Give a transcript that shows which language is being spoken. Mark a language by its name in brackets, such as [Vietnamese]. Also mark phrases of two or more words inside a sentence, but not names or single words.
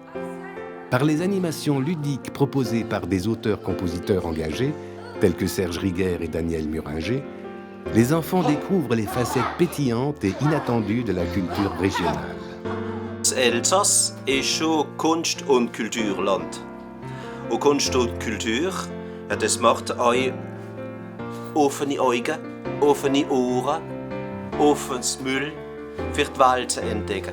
[French] Par les animations ludiques proposées par des auteurs-compositeurs engagés, tels que Serge Riguer et Daniel Muringer, les enfants découvrent les facettes pétillantes et inattendues de la culture régionale. [German] Das Elsass ist schon Kunst- und Kulturland. Und Kunst und Kultur, ja, das macht euch offene Augen, offene Ohren, offenes Müll für die Welt zu entdecken.